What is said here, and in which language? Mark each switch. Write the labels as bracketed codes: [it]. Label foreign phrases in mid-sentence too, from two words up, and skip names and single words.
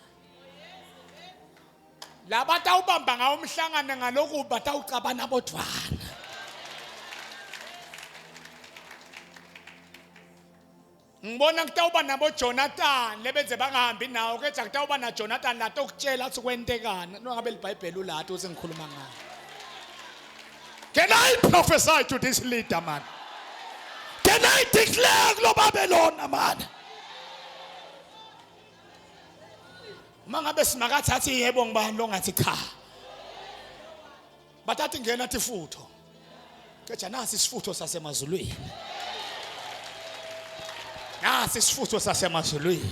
[ss] Laba tawubamba ngawo umhlangano ngaloku batawucabana bodwana. Ngibona kutawuba nabo Jonathan lebenze bangahambi nawo ketha kutawuba na Jonathan la tokutshela ukuthi kwentekana nongabe liBhayibheli ulathi uze ngikhuluma ngayo. [en] Can I prophesy to this leader man? Can I declare kulo Babylon man? [ss] Mangabe simakathathi yebo ngibani lo ngathi cha. Bathathi ngena athi futho. Ketha nasi isifutho sasemazulwini. Nasi isifutho sasemazulwini.